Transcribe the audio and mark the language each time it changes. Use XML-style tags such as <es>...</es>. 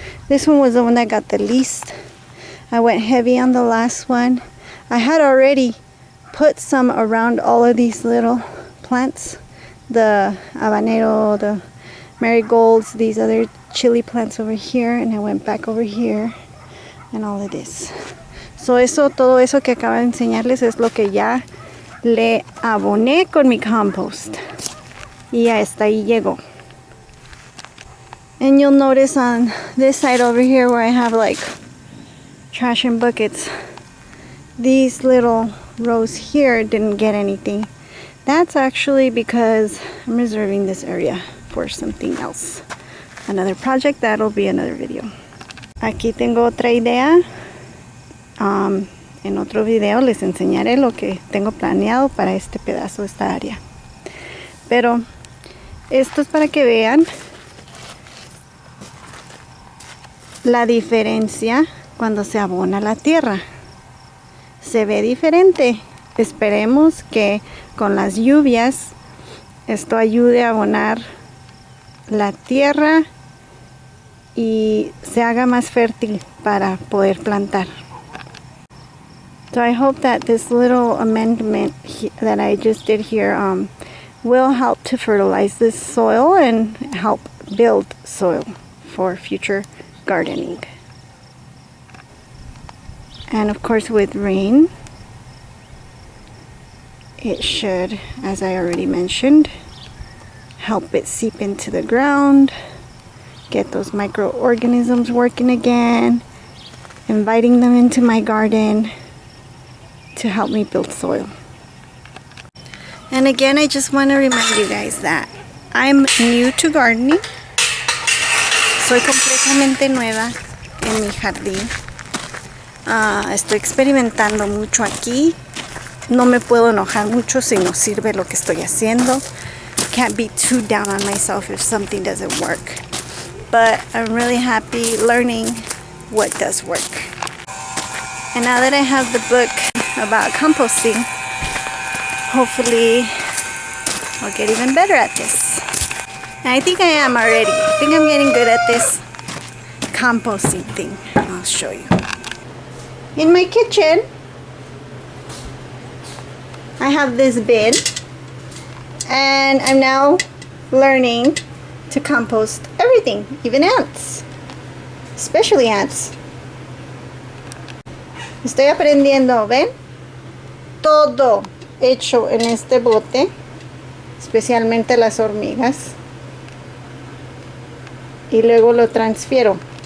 <en>This one was the one that got the least. I went heavy on the last one. I had already put some around all of these little plants, the habanero, the marigolds, these other chili plants over here, and I went back over here and all of this.</en> <es>So todo eso que acabo de enseñarles es lo que ya le aboné con mi compost y hasta ahí llegó.</es> <en>And you'll notice on this side over here where I have like trash and buckets, these little rows here didn't get anything. That's actually because I'm reserving this area for something else, another project. That'll be another video.</en> <es>Aquí tengo otra idea. En otro video les enseñaré lo que tengo planeado para este pedazo, esta área. Pero esto es para que vean la diferencia cuando se abona la tierra. Se ve diferente. Esperemos que con las lluvias esto ayude a abonar la tierra y se haga más fértil para poder plantar.</es> <en>So I hope that this little amendment that I just did here will help to fertilize this soil and help build soil for future gardening. And of course with rain, it should, as I already mentioned, help it seep into the ground, get those microorganisms working again, inviting them into my garden to help me build soil. And again, I just want to remind you guys that I'm new to gardening.</en> <es>Soy completamente nueva en mi jardín. Estoy experimentando mucho aquí. No me puedo enojar mucho si no sirve lo que estoy haciendo.</es> <en>Can't be too down on myself if something doesn't work. But I'm really happy learning what does work. And now that I have the book about composting, hopefully I'll get even better at this. And I think I am already. I think I'm getting good at this composting thing. I'll show you. In my kitchen, I have this bin, and I'm now learning to compost everything, even ants, especially ants.</en> <es>Estoy aprendiendo, ¿ven? Todo hecho en este bote, especialmente las hormigas, y luego lo transfiero.</es>